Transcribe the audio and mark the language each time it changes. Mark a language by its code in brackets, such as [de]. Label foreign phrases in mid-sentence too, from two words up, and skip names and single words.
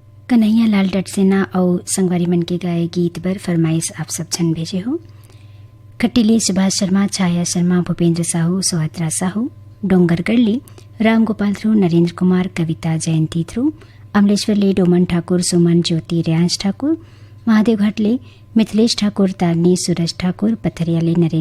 [hne] कन्हैया लाल डटसेना और संगवारी मन के गाए गीत बर फरमाइश आप सब छन भेजे हो। खट्टीले सुभाष शर्मा, छाया शर्मा, भूपेंद्र साहू, सुहत्रा साहू, डोंगरगढ़ली राम गोपाल थ्रू, नरेंद्र कुमार, कविता जयंती थ्रू, अमलेश्वर ले डोमन ठाकुर, सुमन, ज्योति, रेयांश ठाकुर, महादेव घाटले मिथिलेश ठाकुर, तारनी, सूरज ठाकुर, पथरियाले नरेंद्र